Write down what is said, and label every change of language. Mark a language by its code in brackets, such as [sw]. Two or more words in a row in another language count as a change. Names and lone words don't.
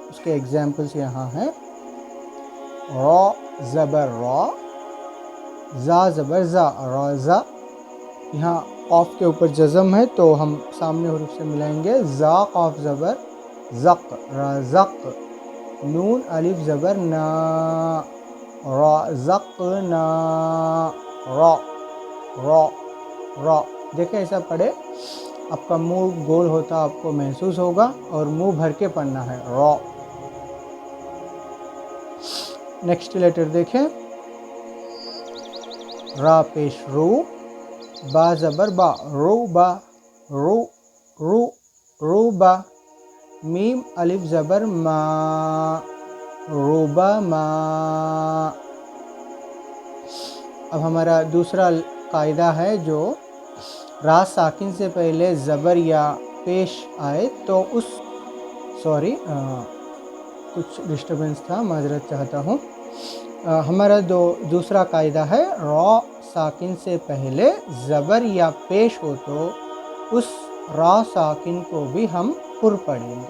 [ur] اس کے ایگزامپلس یہاں ہیں، را زبر را، زا زبر زا، رازا۔ یہاں قاف کے اوپر جزم ہے تو ہم سامنے حروف سے ملائیں گے، زا قاف زبر زق، رازق۔ نون الف زبر نا، رازقنا، را را را۔ دیکھیں ایسا پڑھے، آپ کا منہ گول ہوتا آپ کو محسوس ہوگا اور منہ بھر کے پڑھنا ہے، را۔ [en] next letter [ur] دیکھیں، را پیش رو، با زبر با، رو با، رو رو رو با۔ میم الف زبر ما، روبا ما۔ اب ہمارا دوسرا قاعدہ ہے، جو را ساکن سے پہلے زبر یا پیش آئے تو اس کچھ ڈسٹربنس تھا، معذرت چاہتا ہوں۔ ہمارا دوسرا قاعدہ ہے، را ساکن سے پہلے زبر یا پیش ہو تو اس را ساکن کو بھی ہم پر پڑھیں گے۔